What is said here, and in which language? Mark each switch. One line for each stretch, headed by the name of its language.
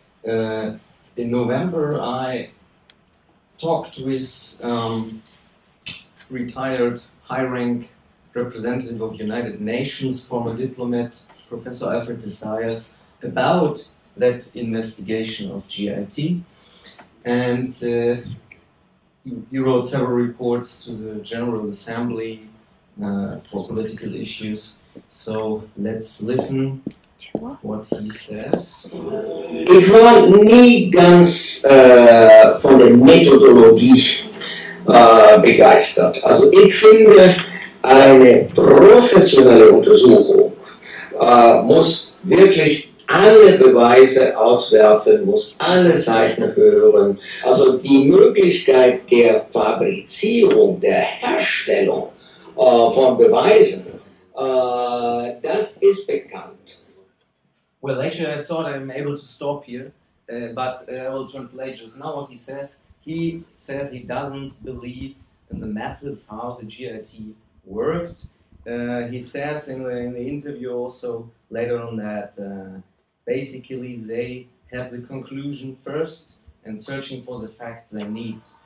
English: In November I talked with retired high-rank representative of United Nations, former diplomat, Professor Alfred Desires, about that investigation of GIT. And he wrote several reports to the General Assembly for political issues. So let's listen what he says.
German: Ich war nie ganz von der Methodologie begeistert. Also ich finde, eine professionelle Untersuchung muss wirklich alle Beweise auswerten, muss alle Seiten hören. Also die Möglichkeit der Fabrizierung, der Herstellung von Beweisen, das ist bekannt.
English: Well, actually, I thought I'm able to stop here, but I will translate just now what he says. He says he doesn't believe in the methods how the GIT worked. He says in the interview also later on that basically they have the conclusion first and searching for the facts they need.